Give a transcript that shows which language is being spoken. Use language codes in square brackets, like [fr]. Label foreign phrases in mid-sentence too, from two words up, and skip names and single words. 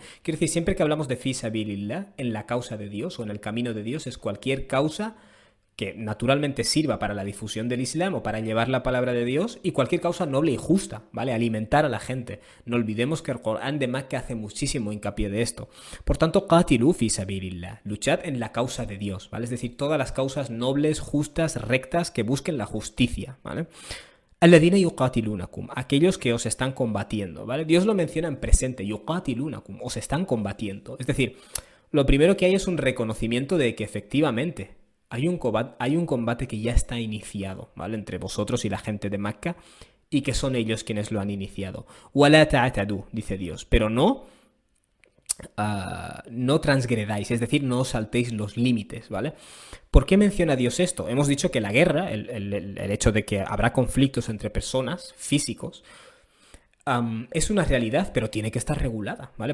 [es] Quiero decir, siempre que hablamos de [ar] في سبيل الله, [es] en la causa de Dios o en el camino de Dios, es cualquier causa que naturalmente sirva para la difusión del Islam o para llevar la palabra de Dios, y cualquier causa noble y justa, ¿vale? Alimentar a la gente. No olvidemos que el Corán de Mecca hace muchísimo hincapié de esto. Por tanto, [ar] قاتلوا في سبيل الله, [es] luchad en la causa de Dios, ¿vale? Es decir, todas las causas nobles, justas, rectas, que busquen la justicia, ¿vale? [ar] الذين يقاتلونكم, [es] aquellos que os están combatiendo, ¿vale? Dios lo menciona en presente, yuqatilunakum, os están combatiendo. Es decir, lo primero que hay es un reconocimiento de que efectivamente hay un combate que ya está iniciado, ¿vale? Entre vosotros y la gente de Mecca, y que son ellos quienes lo han iniciado. [ar] وَلَا تَعْتَدُوا, [es] dice Dios, pero no transgredáis, es decir, no os saltéis los límites, ¿vale? ¿Por qué menciona Dios esto? Hemos dicho que la guerra, el hecho de que habrá conflictos entre personas, físicos, es una realidad, pero tiene que estar regulada, ¿vale?